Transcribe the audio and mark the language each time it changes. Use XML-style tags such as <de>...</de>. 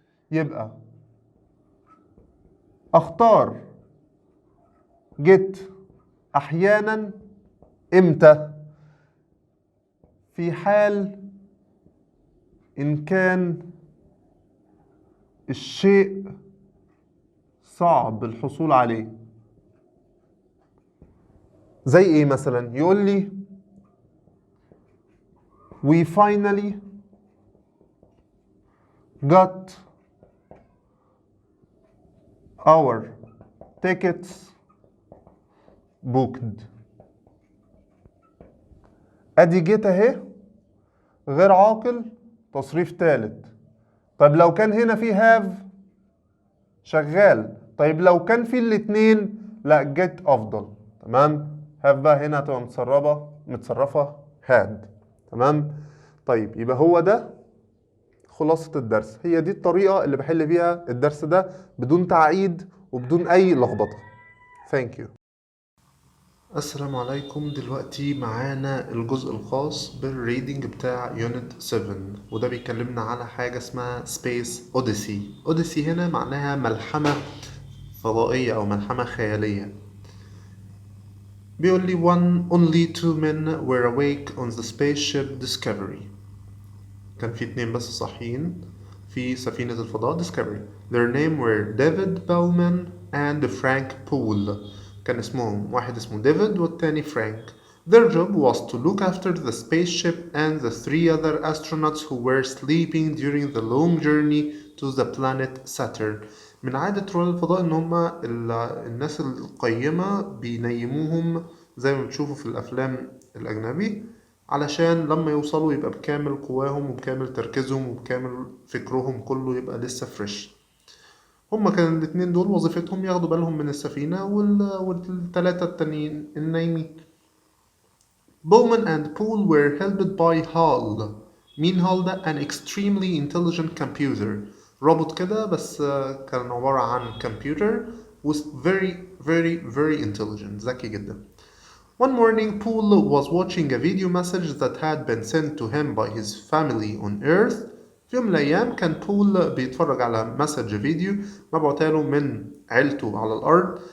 <ar>يبقى اختار جيت احيانا امتى؟ في حال ان كان الشيء صعب الحصول عليه. زي ايه مثلا؟ يقول لي</ar> <en>we finally got our tickets booked.</en> <ar>ادي جيت اهي غير عاقل تصريف ثالث. طيب لو كان هنا في هاف شغال. طيب لو كان في الاتنين لا جيت افضل. تمام؟ هاف بقى هنا هتبقى متصرفه هاد. تمام؟ طيب يبقى هو ده خلاصة الدرس، هي دي الطريقة اللي بحل بيها الدرس ده بدون تعقيد وبدون أي لخبطة.</ar> <en>Thank you.</en> <ar>السلام عليكم. دلوقتي معانا الجزء الخاص بالريدنج بتاع يونت 7، وده بيكلمنا على حاجة اسمها سبيس اوديسي. اوديسي هنا معناها ملحمة فضائية أو ملحمة خيالية. بيقول لي</ar> <en>only two men were awake on the spaceship Discovery.</en> <ar>كان في اتنين بس صاحيين في سفينة الفضاء Discovery.</ar> <en>Their name were David Bowman and Frank Poole.</en> <ar>كان اسمهم واحد اسمه ديفيد والتاني فرانك.</ar> <en>Their job was to look after the spaceship and the three other astronauts who were sleeping during the long journey to the planet Saturn.</en> <ar>من عادة رواد الفضاء إن هما الناس القيمة بينيموهم زي ما بتشوفوا في الأفلام الأجنبي، علشان لما يوصلوا يبقى بكامل قواهم وبكامل تركيزهم وبكامل فكرهم كله يبقى لسه فريش. هما كان الاتنين دول وظيفتهم ياخدوا بالهم من السفينة والتلاتة التانيين النايمين.</ar> <en>Bowman and Poole were helped by Hall.</en> <ar>مين هال ده؟</ar> <en>an extremely intelligent computer.</en> <ar>روبوت كده بس كان عبارة عن</ar> <en>computer was very very very intelligent،</en> <ar>ذكي جدا.</ar> <en>One morning, Poole was watching a video message that had been sent to him by his family on Earth.</en> <ar>في يوم من الأيام كان بول بيتفرج على مسج فيديو مبعوتاله من عيلته على الأرض.</ar>